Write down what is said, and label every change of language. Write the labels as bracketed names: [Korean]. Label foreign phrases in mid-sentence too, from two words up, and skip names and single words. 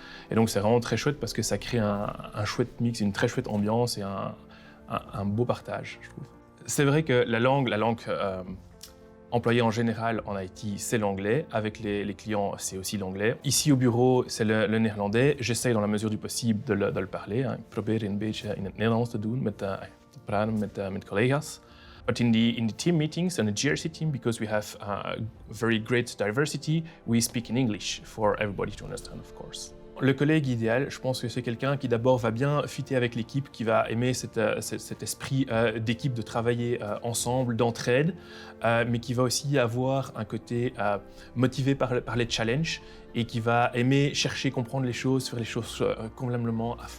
[French] Et donc, c'est vraiment très chouette parce que ça crée un chouette mix, une très chouette ambiance et un beau partage, je trouve. C'est vrai que la langue employée en général en IT, c'est l'anglais. Avec les clients, c'est aussi l'anglais. Ici au bureau, c'est le néerlandais. J'essaye dans la mesure du possible de le parler. [Dutch] Ik probeer een beetje in het Nederlands te doen, te praten met collega's. [English] But in the team meetings and the GRC team, because we have very great diversity, we speak in English for everybody to understand, of course. [French] Le collègue idéal, je pense que c'est quelqu'un qui d'abord va bien fitter avec l'équipe, qui va aimer cet esprit d'équipe, de travailler ensemble, d'entraide, mais qui va aussi avoir un côté motivé par les challenges et qui va aimer chercher, comprendre les choses, faire les choses convenablement à fond.